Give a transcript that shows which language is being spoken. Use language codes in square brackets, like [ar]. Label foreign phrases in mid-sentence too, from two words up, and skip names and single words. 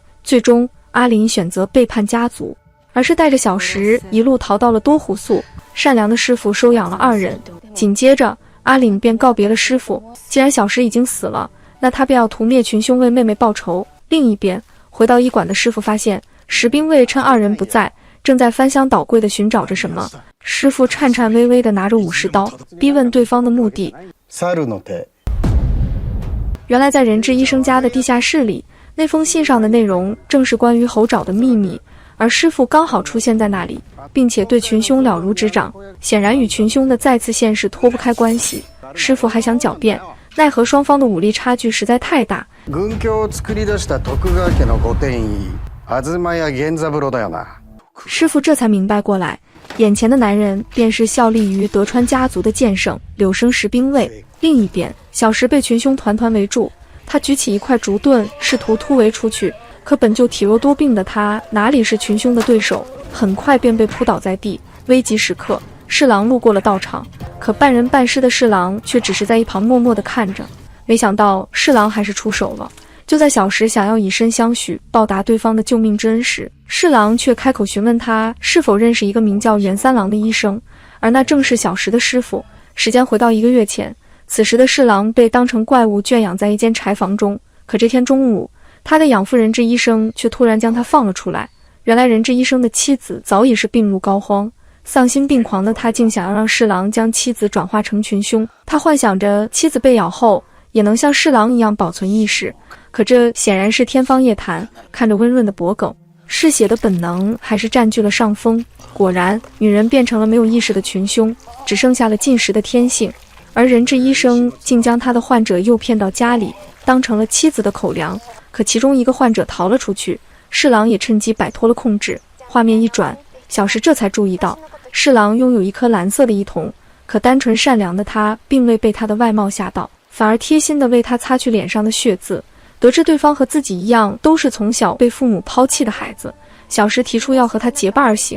[zh] 最終，阿凜選擇背叛家族，而是帶着小石一路逃到了多狐宿。善良的師傅收養了2人，緊接着阿凜便告別了師傅。既然小石已經死了，那他便要屠滅群凶，為妹妹報仇。另一邊，回到醫馆的師傅發現石兵衛趁2 人不在，正在翻箱倒櫃地尋找着什麼。師傅顫顫巍巍地拿着武士刀，逼問對方的目的。原來在人质醫生家的地下室裡，那封信上的內容正是關於猴爪的秘密，而師傅剛好出現在那裡，並且對群凶了如指掌，顯然與群凶的再次現世脫不開關係。師傅還想狡辯，奈何雙方的武力差距實在太大。師傅這才明白過來，眼前的男人便是效力於德川家族的劍聖柳生十兵衛。另一邊，小石被群凶團团圍住，他舉起一塊竹盾，試圖突圍出去，可本就體弱多病的他哪裡是群凶的對手，很快便被撲倒在地。危急時刻，侍郎路過了道場，可半人半屍的侍郎卻只是在一旁默默地看着。沒想到侍郎還是出手了。就在小石想要以身相許報答對方的救命之恩時，侍郎卻開口詢問他是否認識一個名叫袁三郎的醫生，而那正是小石的師傅。時間回到1個月前，此時的侍郎被當成怪物圈養在一間柴房中。可這天中午，他的養父人質醫生卻突然將他放了出來。原來人質醫生的妻子早已是病入膏肓，喪心病狂的他竟想要讓侍郎將妻子轉化成群凶。他幻想着妻子被咬後也能像侍郎一樣保存意識，可這顯然是天方夜譚。看着溫潤的脖颈，嗜血的本能還是佔據了上風。果然，女人變成了沒有意識的群凶，只剩下了進食的天性。而人質醫生竟將他的患者诱騙到家裡，當成了妻子的口糧。可其中一個患者逃了出去，侍郎也趁機擺脫了控制。畫面一轉，小石這才注意到侍郎擁有一顆藍色的衣瞳，可單純善良的他並未被他的外貌嚇到，反而貼心地為他擦去臉上的血漬。得知對方和自己一樣都是從小被父母拋棄的孩子，小石提出要和他結伴而行。